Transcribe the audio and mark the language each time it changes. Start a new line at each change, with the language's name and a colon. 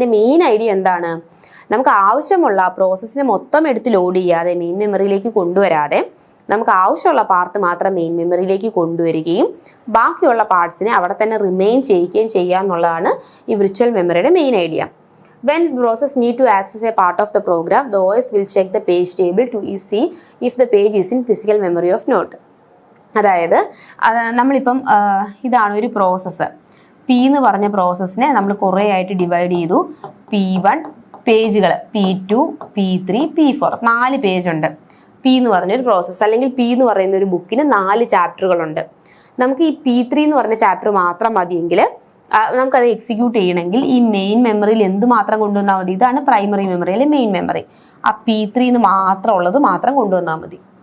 Malayalam: ഇതിന്റെ main idea എന്താണ്? നമുക്ക് ആവശ്യമുള്ള പ്രോസസ്സിനെ മൊത്തം എടുത്ത് ലോഡ് ചെയ്യാതെ മെയിൻ മെമ്മറിയിലേക്ക് കൊണ്ടുവരാതെ നമുക്ക് ആവശ്യമുള്ള പാർട്ട് മാത്രം മെയിൻ മെമ്മറിയിലേക്ക് കൊണ്ടുവരികയും ബാക്കിയുള്ള പാർട്സിനെ അവിടെ തന്നെ റിമെയിൻ ചെയ്യുകയും ചെയ്യുക എന്നുള്ളതാണ് ഈ വിർച്വൽ മെമ്മറിയുടെ main idea.
English: When process need to access a part of the program, the OS will check the page table to see if the page is in physical memory of node.
Malayalam: അതായത് നമ്മളിപ്പം ഇതാണ് ഒരു process. P എന്ന് പറഞ്ഞ പ്രോസസ്സിനെ നമ്മൾ കുറേ ആയിട്ട് divide ചെയ്തു. P1 പേജുകൾ, P2, P3, P4 4 പേജുണ്ട്. P എന്ന് പറഞ്ഞൊരു പ്രോസസ്സ് അല്ലെങ്കിൽ P എന്ന് പറയുന്ന ഒരു ബുക്കിന് 4 ചാപ്റ്ററുകളുണ്ട്. നമുക്ക് ഈ P3 എന്ന് പറഞ്ഞ ചാപ്റ്റർ മാത്രം മതിയെങ്കിൽ നമുക്കത് എക്സിക്യൂട്ട് ചെയ്യണമെങ്കിൽ ഈ മെയിൻ മെമ്മറിയിൽ എന്ത് മാത്രം കൊണ്ടുവന്നാൽ മതി? ഇതാണ് പ്രൈമറി മെമ്മറി അല്ലെങ്കിൽ മെയിൻ മെമ്മറി. ആ P3 എന്ന് മാത്രം ഉള്ളത് മാത്രം കൊണ്ടുവന്നാൽ മതി.